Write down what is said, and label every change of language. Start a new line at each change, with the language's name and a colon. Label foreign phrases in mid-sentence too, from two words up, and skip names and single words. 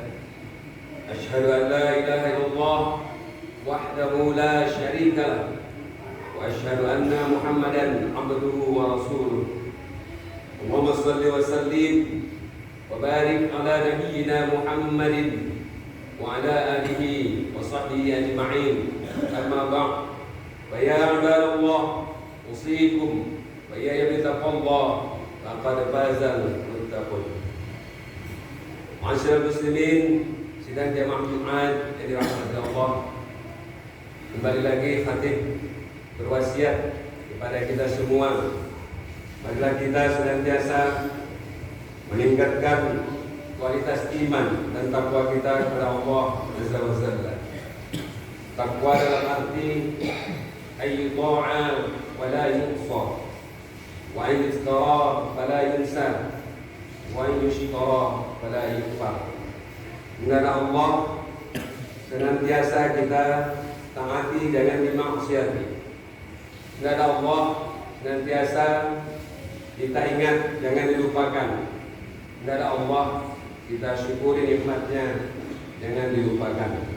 Arabic: أشهد أن لا إله إلا الله وحده لا شريك له وأشهد أن محمدا عبده ورسوله. اللهم صل وسلم وبارك على نبينا محمد وعلى آله وصحبه أجمعين. أما بعد. فيا عباد الله أوصيكم وإياي بتقوى الله لقد فاز المتقون. معاشر المسلمين,
Indonesian: sidang jamaah Jumat yang dirahmati Allah. Kembali lagi khatib berwasiat kepada kita semua, marilah kita senantiasa meningkatkan kualitas iman dan takwa kita kepada Allah
Arabic: عز وجل.
Indonesian: Takwa dalam arti
Arabic: أن يطاع ولا يعصى وأن يذكر ولا ينسى وأن يشكر ولا يكفر.
Indonesian: Kepada Allah senantiasa kita taati, jangan dimaksiati. Kepada Allah senantiasa kita ingat, jangan dilupakan. Kepada Allah kita syukuri nikmatnya, jangan dilupakan.